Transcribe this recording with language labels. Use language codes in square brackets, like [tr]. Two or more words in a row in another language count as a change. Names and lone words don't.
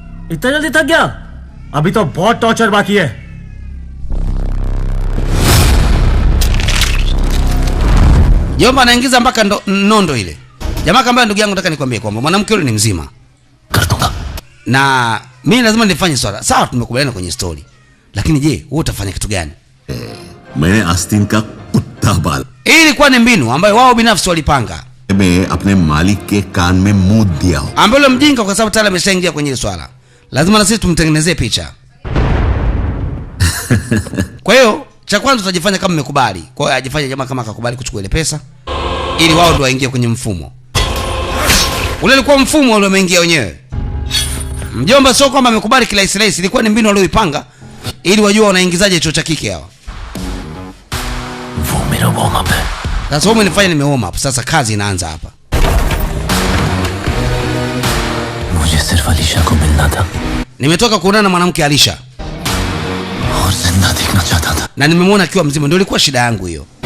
[hi] इतना जल्दी थक गया? अभी तो बहुत टॉर्चर बाकी है। [sw] Jomba anaingiza mpaka nondo ile. Jamaa kamba ndugu yangu nataka nikwambie kwamba mwanamke yule ni mzima. Na mimi lazima nifanye swala. Sawa tumekubaliana kwenye story. Lakini je, wewe utafanya kitu gani? [hi] मैंने आस्तीन का कुत्ता पाला। [sw] Hii ilikuwa ni mbinu ambayo wao binafsi walipanga. [hi] मैं अपने मालिक के कान में मुंह दिया हूं। [sw] Ambaye mjinga kwa sababu tayari ameshaingia kwenye swala. Lazima na sisi tumtengenezee picha. Kwa hiyo cha kwanza tutajifanya kama mmekubali. Kwa hiyo ajifanye jamaa kama akakubali kuchukua ile pesa ili wao ndio waingie kwenye mfumo. Ule ulikuwa mfumo ule umeingia wenyewe. Mjomba sio kwamba amekubali kila Israeli, ilikuwa ni mbinu walioipanga ili wajua wanaingizaje chuo cha kike hawa. [hi] वो मेरा [en] warm up [hi] है। [sw] Sasa wewe unifanya nime [en] warm up. [sw] Sasa kazi inaanza hapa. [hi] मुझे सिर्फ अलीशा को मिलना था [sw] Nimetoka kuonana na mwanamke Alisha [hi] और जिंदा देखना चाहता था। [sw] na nimemwona akiwa mzima, ndio ilikuwa shida yangu hiyo.